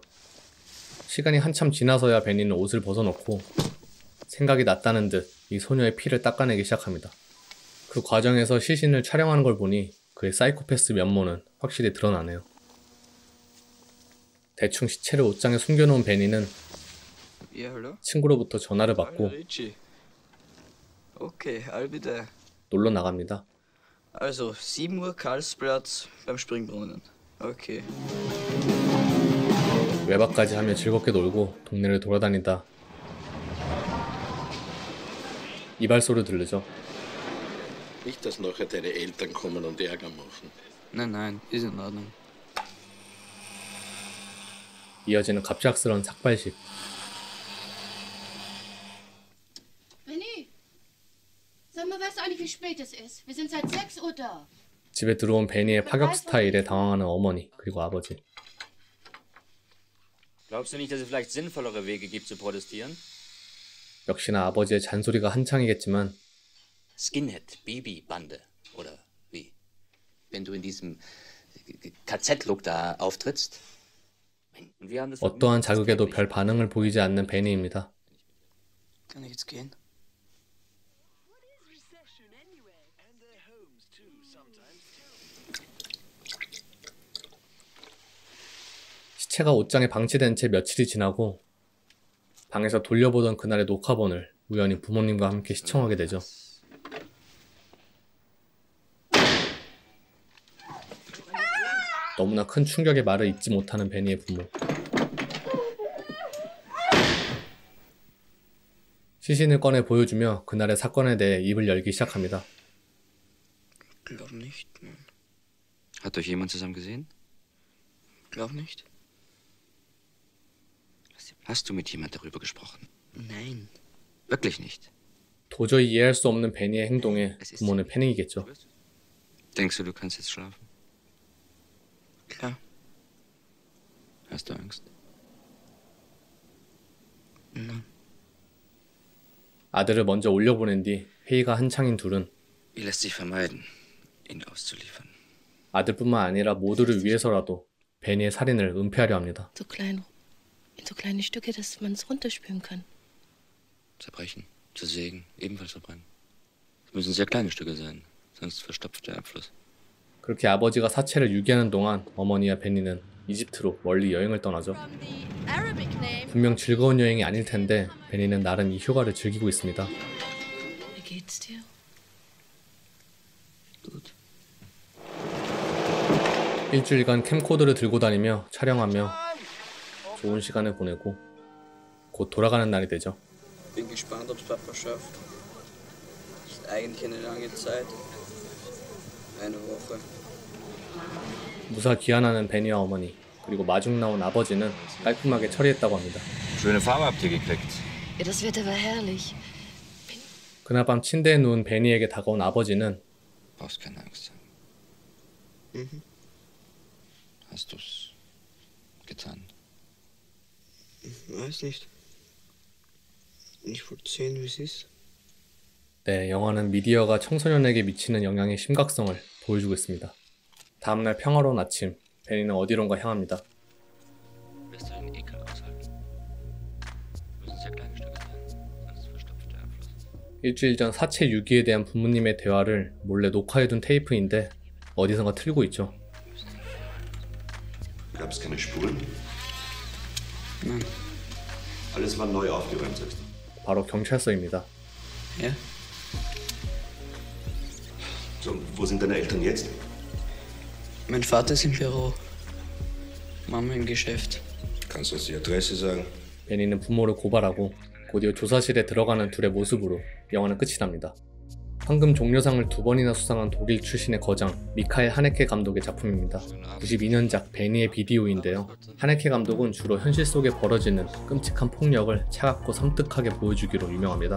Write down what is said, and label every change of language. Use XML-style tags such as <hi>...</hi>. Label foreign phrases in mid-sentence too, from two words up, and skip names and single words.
<ko>시간이 한참 지나서야 베니는 옷을 벗어놓고 생각이 났다는 듯 이 소녀의 피를 닦아내기 시작합니다. 그 과정에서 시신을 촬영하는 걸 보니 그의 사이코패스 면모는 확실히 드러나네요. 대충 시체를 옷장에 숨겨놓은 베니는</ko> <de>Ja, hallo?</de> <ko>친구로부터 전화를 받고</ko> <de>Hallo, Richie.</de> <en>Okay, I'll be there.</en> <ko>놀러 나갑니다.</ko> <de>Also, 7 Uhr Karlsplatz beim Springbrunnen. Okay.</de> <ko>외박까지 하며 즐겁게 놀고 동네를 돌아다니다 이발소를 들르죠.</ko> <de>Nicht, dass nachher deine Eltern kommen und Ärger machen. Nein, nein, ist in Ordnung.</de> <ko>이어지는 갑작스러운 삭발식.</ko> <de>René, sag mal, weißt du eigentlich, wie spät es ist? Wir sind seit 6 Uhr da.</de> <ko>집에 들어온 베니의 파격 스타일에 당황하는 어머니 그리고 아버지.</ko> <de>Glaubst du nicht, dass es vielleicht sinnvollere Wege gibt zu protestieren?</de> <ko>역시나 아버지의 잔소리가 한창이겠지만</ko> <de>Skinhead, Baby-Bande oder wie? Wenn du in diesem KZ-Look da auftrittst? Und wir haben das</de> <ko>어떠한 자극에도 별 반응을 보이지 않는 베니입니다.</ko> <de>Kann ich jetzt gehen?</de> <ko>시체가 옷장에 방치된 채 며칠이 지나고 방에서 돌려보던 그날의 녹화본을 우연히 부모님과 함께 시청하게 되죠. 너무나 큰 충격의 말을 잊지 못하는 베니의 부모. 시신을 꺼내 보여주며 그날의 사건에 대해 입을 열기 시작합니다.</ko> <de>Glaub nicht, Mann. Hat euch jemand zusammen gesehen? Glaub nicht. Hast du mit jemand darüber gesprochen? Nein. Wirklich nicht.</de> <ko>도저히 이해할 수 없는 베니의 행동에 부모는 패닉이겠죠.</ko> <de>Denkst du, du kannst jetzt schlafen? Klar. Hast du Angst? Nein.</de> <ko>아들을 먼저 올려보낸 뒤 회의가 한창인 둘은</ko> <de>Wie lässt sich vermeiden, ihn auszuliefern?</de> <ko>아들뿐만 아니라 모두를 위해서라도 베니의 살인을 은폐하려 합니다.</ko> <de>In so kleine Stücke, dass man es runterspülen kann. Zerbrechen, zersägen, ebenfalls verbrennen. Es müssen sehr kleine Stücke sein, sonst verstopft der Abfluss.</de> <ko>그렇게 아버지가 사체를 유기하는 동안 어머니와 베니는 이집트로 멀리 여행을 떠나죠. 분명 즐거운 여행이 아닐 텐데 베니는 나름 이 휴가를 즐기고 있습니다.</ko> <de>Wie geht's dir? Gut.</de> <ko>일주일간 캠코더를 들고 다니며 촬영하며 좋은 시간을 보내고 곧 돌아가는 날이 되죠.</ko> <de>Bin gespannt, ob's Papa schafft. Ist eigentlich eine lange Zeit. Eine Woche.</de> <ko>무사 귀환하는 베니와 어머니 그리고 마중 나온 아버지는 깔끔하게 처리했다고 합니다.</ko> <de>Schöne Farbe habt ihr gekriegt. Ja, das Wetter war herrlich.</de> <ko>그날 밤 침대에 누운 베니에게 다가온 아버지는</ko> <de>Brauchst keine Angst haben. Mhm. Hast du's getan? Weiß nicht. Ich wollte sehen, wie es ist.</de> <ko>네, 영화는 미디어가 청소년에게 미치는 영향의 심각성을 보여주고 있습니다. 다음날 평화로운 아침, 베니는 어디론가 향합니다.</ko> <de>Wirst du den Ekel aushalten? Es müssen sehr kleine Stücke sein, sonst verstopft der Abfluss.</de> <ko>일주일 전 사체 유기에 대한 부모님의 대화를 몰래 녹화해둔 테이프인데 어디선가 틀고 있죠.</ko> <de>Gab es keine Spuren? Nein. Alles war neu aufgeräumt, sagst du?</de> <ko>바로 경찰서입니다.</ko> <de>Ja? So, wo sind deine Eltern jetzt? Mein Vater ist im Büro. Mama im Geschäft. Kannst du uns die Adresse sagen?</de> <ko>베니는 부모를 고발하고 곧이어 조사실에 들어가는 둘의 모습으로 영화는 끝이 납니다. 황금 종려상을 2번이나 수상한 독일 출신의 거장 미카엘 하네케 감독의 작품입니다. 92년작 베니의 비디오인데요. 하네케 감독은 주로 현실 속에 벌어지는 끔찍한 폭력을 차갑고 섬뜩하게 보여주기로 유명합니다.</ko>